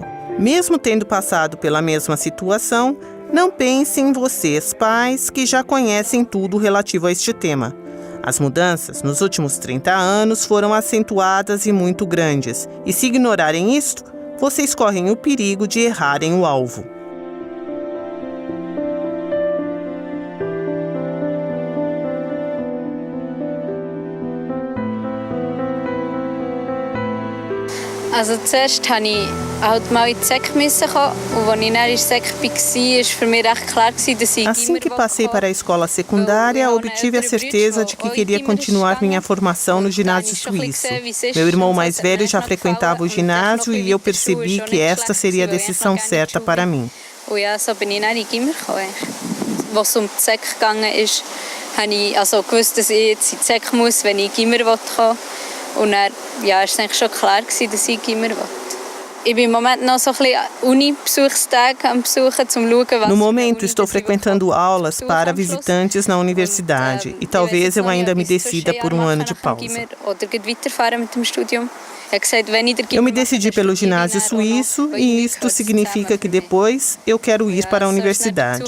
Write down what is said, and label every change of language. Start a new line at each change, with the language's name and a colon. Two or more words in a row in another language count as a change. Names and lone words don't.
Portuguese: Mesmo tendo passado pela mesma situação, não pensem em vocês, pais, que já conhecem tudo relativo a este tema. As mudanças nos últimos 30 anos foram acentuadas e muito grandes, e se ignorarem isto, vocês correm o perigo de errarem o alvo.
German: Also zuerst musste ich halt mal in die SEC kommen und als ich dann in der SEC war, war für mich recht klar, dass ich
Portuguese: Assim que passei para a escola secundária, obtive a certeza de que queria continuar minha formação no ginásio suíço. Meu irmão mais velho já frequentava o ginásio e eu percebi que esta seria a decisão certa para mim.
German: Und ja, so bin ich dann in die Gimmer gekommen. Als es die SEC ging, habe ich gewusst, dass ich jetzt in die SEC muss, wenn ich in die Gimmer kommen will. Und dann war es eigentlich schon klar, dass ich in die Gimmer will. Ich bin im Moment noch so ein bisschen Uni-Besuchstage am Besuchen, um zu schauen, was...
Portuguese: No momento, estou frequentando aulas para visitantes na universidade e talvez eu ainda me decida por um ano de pausa. Eu me decidi pelo ginásio suíço e isto significa que depois eu quero ir para a universidade.